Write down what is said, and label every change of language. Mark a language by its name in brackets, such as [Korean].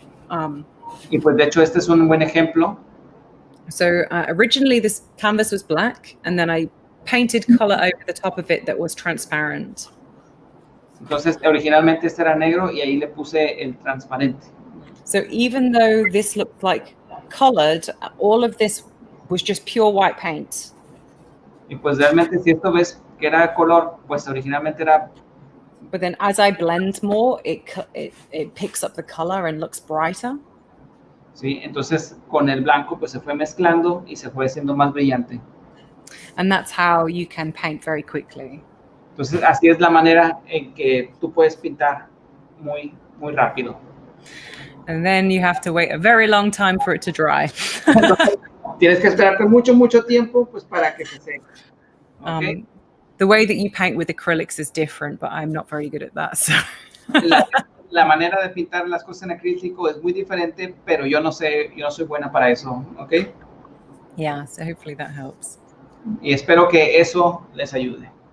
[Spanish] Y pues de hecho este es un buen ejemplo. [English] So originally this canvas was black, and then I painted color over the top of it that was transparent. [Spanish] Entonces originalmente este era negro y ahí le puse el transparente. [English] So even though this looked like colored, all of this was just pure white paint. [Spanish] Y pues realmente si esto ves que era color, pues originalmente era. [English] But then as I blend more, it picks up the color and looks brighter. [Spanish] Sí, entonces con el blanco pues se fue mezclando y se fue haciendo más brillante. [English] And that's how you can paint very quickly. [Spanish] Entonces así es la manera en que tú puedes pintar muy rápido. [English] And then you have to wait a very long time for it to dry. [Spanish] Tienes que esperarte mucho tiempo pues para que se seque. [English] Okay. The way that you paint with acrylics is different, but I'm not very good at that. So. [Spanish] La manera de pintar las cosas en acrílico es muy diferente, pero yo no soy buena para eso, ¿ok? [English] Yeah, so hopefully that helps. [Spanish] Y espero que eso les ayude.